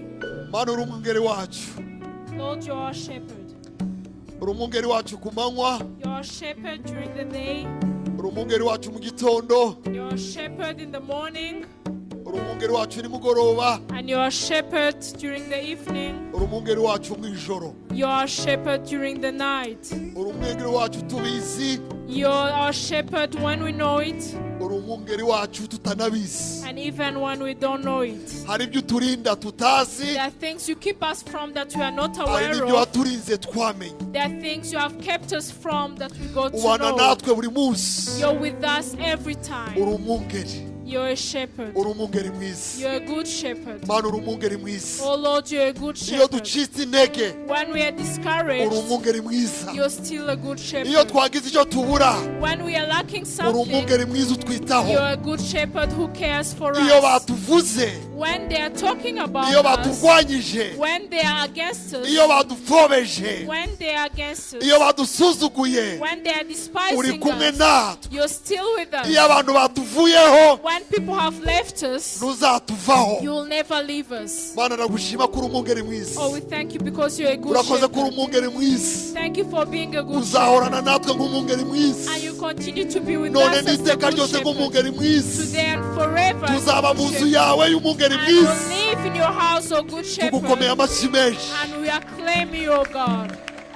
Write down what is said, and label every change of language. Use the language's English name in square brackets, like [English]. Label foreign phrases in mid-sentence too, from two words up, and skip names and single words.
[Kinyarwanda] Mana uri umwungeri wacu. [English] Lord, you are our shepherd. [Kinyarwanda] Uri umwungeri wacu ku manywa. [English] You are our shepherd during the day. [Kinyarwanda] Uri umwungeri wacu mu gitondo. [English] You are our shepherd in the morning. [Kinyarwanda] Uri umwungeri wacu nimugoroba. [English] And you are our shepherd during the evening. [Kinyarwanda] Uri umwungeri wacu mu ijoro. [English] You are our shepherd during the night. [Kinyarwanda] Uri umwungeri wacu tubizi. [English] You are our shepherd when we know it. [Kinyarwanda] Uri umwungeri wacu tutanabizi. [English] And even when we don't know it. [Kinyarwanda] Hari ibyo turinda tutazi. [English] There are things you keep us from that we are not [Kinyarwanda] Hari [English] aware [Kinyarwanda] n'ibyo [English] of. [Kinyarwanda] waturinze twamenye. [English] There are things you have kept us from that we got to [Kinyarwanda] Ubana [English] know. [Kinyarwanda] natwe buri munsi. [English] You're with us every [Kinyarwanda] Uri [English] time. [Kinyarwanda] umwungeri. [English] You're a shepherd. [Kinyarwanda] Uri umwungeri mwiza. [English] You're a good shepherd. [Kinyarwanda] Mana uri umwungeri mwiza. [English] Oh Lord, you're a good [Kinyarwanda] Iyo [English] shepherd. [Kinyarwanda] ducitse intege. [English] When we are [Kinyarwanda] Uri [English] discouraged, [Kinyarwanda] umwungeri mwiza. [English] you're still a good [Kinyarwanda] Iyo [English] shepherd. [Kinyarwanda] twagize icyo tubura. [English] When we are lacking [Kinyarwanda] Uri [English] something, [Kinyarwanda] umwungeri mwiza utwitaho. [English] you're a good shepherd who cares for [Kinyarwanda] Iyo [English] us. [Kinyarwanda] batuvuze. [English] When they are talking about [Kinyarwanda] Iyo [English] us, [Kinyarwanda] baturwanyije. [English] when they are against us, [Kinyarwanda] Iyo badupfobeje. [English] when they are against us, [Kinyarwanda] Iyo badusuzuguye. [English] when they are [Kinyarwanda] Uri [English] despising [Kinyarwanda] kumwe [English] us, [Kinyarwanda] natwe. [English] you're still with us. [Kinyarwanda] Iyo abantu batuvuyeho. [English] When people have left us, [Kinyarwanda] Ntuzatuvaho. [English] you will never leave us. [Kinyarwanda] Mana nagushima ko uri umwungeri mwiza. [English] Oh, we thank you because you're a good [Kinyarwanda] Urakoze ko uri [English] shepherd. [Kinyarwanda] umwungeri mwiza. [English] Thank you for being a good [Kinyarwanda] Uzahorana [English] shepherd. [Kinyarwanda] natwe nk'umwungeri mwiza. [English] And you continue to be with [Kinyarwanda] None [English] us as the [Kinyarwanda] n'iteka [English] good [Kinyarwanda] ryose [English] shepherd. [Kinyarwanda] nk'umwungeri mwiza. [English] Today and forever as the [Kinyarwanda] Tuzaba [English] good [Kinyarwanda] mu nzu [English] shepherd. [Kinyarwanda] yawe y'umwungeri [English] And we'll [Kinyarwanda] mwiza. [English] live in your house, O good [Kinyarwanda] Tugukomeye [English] shepherd. [Kinyarwanda] amashyi menshi. [English] And we acclaim you, O God.